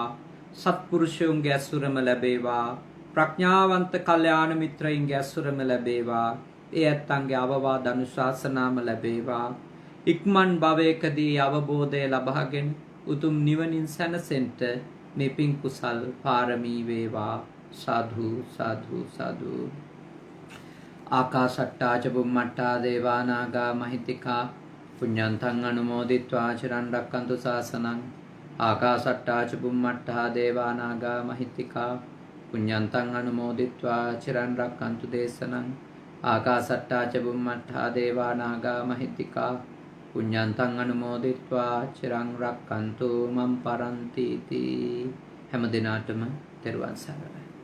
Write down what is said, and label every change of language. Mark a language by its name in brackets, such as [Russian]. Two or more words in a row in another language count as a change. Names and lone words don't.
[Sinhala] සත්පුරුෂයන්ගේ ඇසුරම ලැබේවා. ප්‍රඥාවන්ත කල්යාණ මිත්‍රයින්ගේ ඇසුරම ලැබේවා. ඒ ඇත්තන්ගේ අවවාද අනුශාසනාම ලැබේවා. ඉක්මන් භවයකදී අවබෝධය ලබාගෙන උතුම් නිවනින් සැනසෙන්ට මේ පින් කුසල් පාරමී වේවා. සාදු සාදු සාදු. [Pali] ආකාශට්ටා ච බුම්මට්ටා දේවා නාග මහිත්‍තිකා පුඤ්ඤන්තං අනුමෝදිත්වා චිරන් රැක්කන්තු ශාසනං. ආකාශට්ටා ච බුම්මට්ටා දේවා නාග මහිත්‍තිකා පුඤ්ඤන්තං අනුමෝදිත්වා චිරන් රැක්කන්තු දේශනං. ආකාශට්ටා ච බුම්මට්ටා දේවා නාග මහිත්‍තිකා පුඤ්ඤන්තං අනුමෝදිත්වා චිරන් රැක්කන්තු මම් පරන්ති. [Sinhala] හැම දිනාටම තෙරුවන් සරණයි.